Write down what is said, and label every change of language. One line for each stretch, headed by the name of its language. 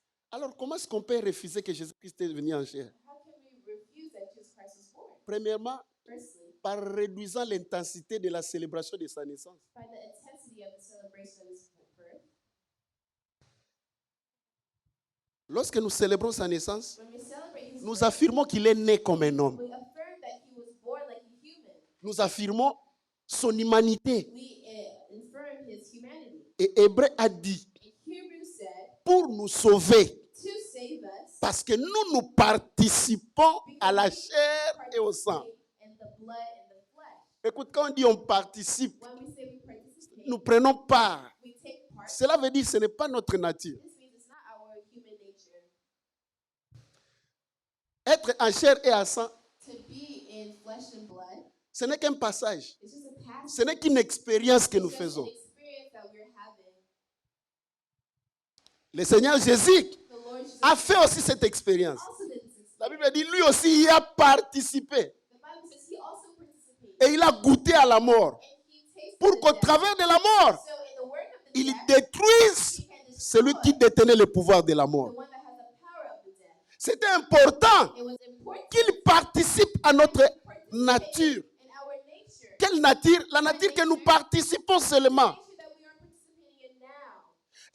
French: Alors comment est-ce qu'on peut refuser que Jésus-Christ est venu en chair?
English: How can we refuse that Jesus Christ was born?
French: Premièrement,
English: Firstly,
French: par réduisant l'intensité de la célébration de sa naissance.
English: by the intensity of the celebration of his birth.
French: Lorsque nous célébrons sa naissance,
English: When we celebrate his
French: nous
English: birth,
French: affirmons qu'il est né comme un homme.
English: we affirm that he was born like a human.
French: Nous affirmons son humanité.
English: We affirm his humanity.
French: Et Hébreu a dit,
English: And Hebrews said,
French: pour nous sauver,
English: to save us,
French: parce que nous participons à la chair et au sang.
English: participate in the blood and the flesh.
French: Écoute, quand on dit on participe,
English: When we say we participate,
French: nous prenons part.
English: we take part.
French: Cela veut dire que ce n'est pas notre nature.
English: This means it's not our human nature.
French: Être en chair et en sang,
English: To be in flesh and blood,
French: ce n'est qu'un passage.
English: it's just a past.
French: Ce n'est qu'une expérience que nous
English: It's just an
French: faisons.
English: experience that we're having.
French: Le Seigneur Jésus
English: The Lord Jesus
French: a fait aussi cette expérience.
English: also did this
French: La
English: experience.
French: Bible dit, lui aussi, il a participé.
English: The Bible says he also participated.
French: Et il a goûté à la mort.
English: And he tasted
French: Pour
English: the
French: qu'au
English: death.
French: travers de la mort,
English: So in the work of the
French: il
English: death,
French: détruise
English: he can destroy
French: celui qui détenait le pouvoir de la
English: the
French: mort.
English: one that has the power of the death.
French: C'était important
English: It was important
French: qu'il participe à notre
English: to participate
French: nature.
English: in our nature.
French: Quelle nature? La nature que nous participons seulement.
English: Nature that we are participating in now.